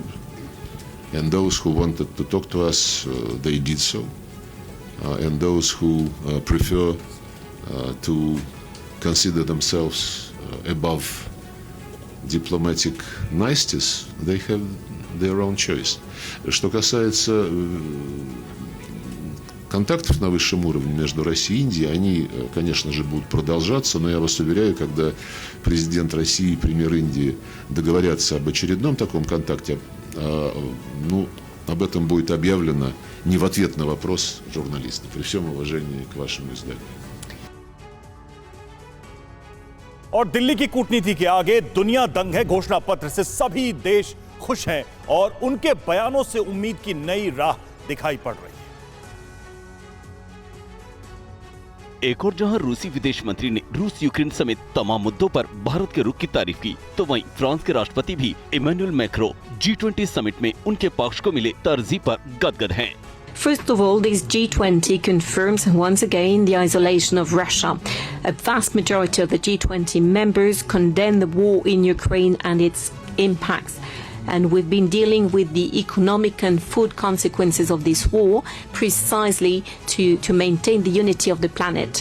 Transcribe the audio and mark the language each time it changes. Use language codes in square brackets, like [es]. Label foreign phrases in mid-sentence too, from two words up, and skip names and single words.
[en] And those who wanted to talk to us, they did so. And those who prefer to consider themselves above diplomatic niceties, they have their own choice. [ru] Что касается контактов на высшем уровне между Россией и Индией, они, конечно же, будут продолжаться, но я вас уверяю, когда президент России и премьер Индии договорятся об очередном таком контакте, об этом будет объявлено не в ответ на вопрос журналистов, при всем уважении к вашему изданию. [hi] और दिल्ली की कूटनीति के आगे दुनिया दंग है। घोषणा पत्र से सभी देश खुश हैं और उनके बयानों से उम्मीद की नई राह दिखाई पड़ रही है। एक और जहां रूसी विदेश मंत्री ने रूस यूक्रेन समेत तमाम मुद्दों पर भारत के रुख की तारीफ की, तो वहीं फ्रांस के राष्ट्रपति भी इमैनुअल मैक्रों G20 समिट में उनके पक्ष को मिले तरजीह पर गदगद हैं। [en] First of all, this G20 confirms once again the isolation of Russia. A vast majority of the G20 members condemn the war in Ukraine and its impacts. And we've been dealing with the economic and food consequences of this war precisely to maintain the unity of the planet.